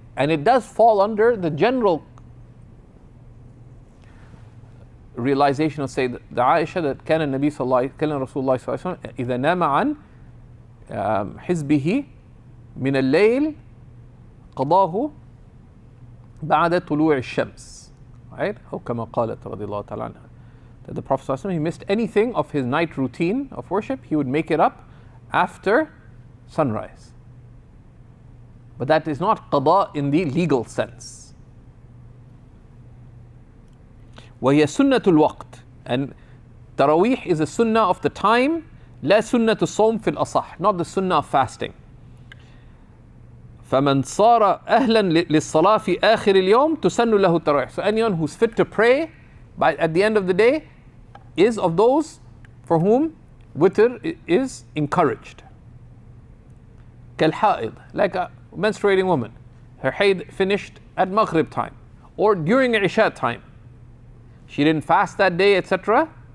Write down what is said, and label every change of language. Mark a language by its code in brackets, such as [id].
[en] And it does fall under the general realization of, say, the Aisha, that [ar] كان النبي صلى الله كان رسول الله صلى الله عليه وسلم إذا نام عن حزبه من الليل قضاه بعد طلوع الشمس. [en] Right? [ar] أو كما قالت رضي الله تعالى عنها. [en] That the Prophet ﷺ, he missed anything of his night routine of worship, he would make it up after sunrise. But that is not qada in the legal sense. [ar] وهي سنة الوقت, [en] and Tarawih is a sunnah of the time, [ar] لا سنة الصوم في الأصح, [en] not the sunnah of fasting. [ar] فمن صار أهلا للصلاة في آخر اليوم تسن له التراويح. [en] So anyone who's fit to pray at the end of the day is of those for whom witr is encouraged. [ar] كالحائض, [en] like a menstruating woman, her haid finished at maghrib time or during isha time, she didn't fast that day, etc.